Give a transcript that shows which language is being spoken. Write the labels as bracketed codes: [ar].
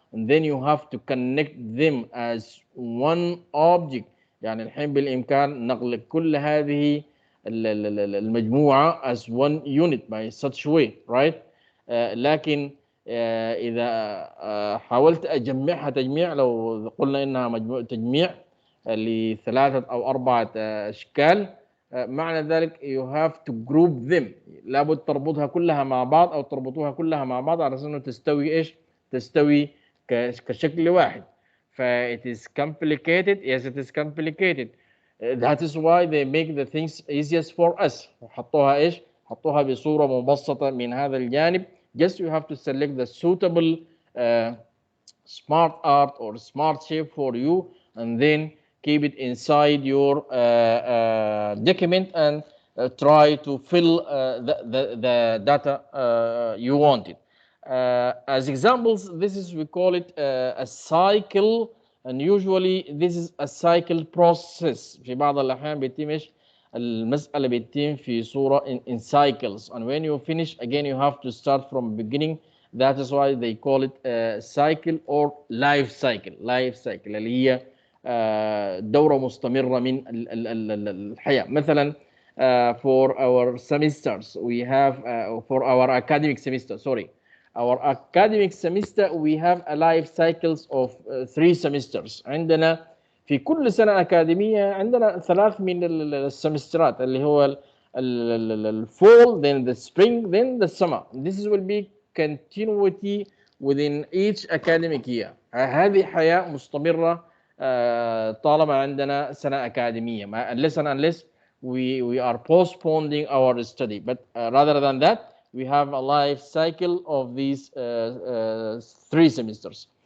[en] And then you have to connect them as one object. [ar] يعني الحين بالإمكان نقل كل هذه المجموعة [en] as one unit by such way, right? [ar] لكن إذا حاولت أجمعها تجميع، لو قلنا إنها مجموعة تجميع ل3 أو 4 أشكال، معنى ذلك [en] you have to group them. [ar] لابد تربطها كلها مع بعض أو تربطوها كلها مع بعض على أساس إنه تستوي إيش؟ تستوي كشكل واحد. [en] it is complicated. Yes, it is complicated. That is why they make the things easiest for us. [ar] حطوها إيش؟ حطوها بصورة مبسطة من هذا الجانب. [en] Just you have to select the suitable smart art or smart shape for you, and then keep it inside your document and try to fill the data you wanted. As examples, this is, we call it a cycle, and usually this is a cycle process. [ar] في بعض الأحيان بيتم إيش؟ المسألة بيتم في صورة [en] in cycles, and when you finish again you have to start from beginning. That is why they call it a cycle or life cycle. [ar] Life cycle اللي هي دورة مستمرة من الحياة. [en] مثلا for our semesters we have for our academic semester, our academic semester we have a life cycles of 3 semesters. [ar] عندنا في كل سنة أكاديمية عندنا 3 من السمسترات اللي هو [en] fall, then the spring, then the summer. This will be continuity within each academic year. [ar] هذه حياة مستمرة طالما عندنا سنة أكاديمية. [en] Unless we are postponing our study. But rather than that, we have a life cycle of these 3 semesters.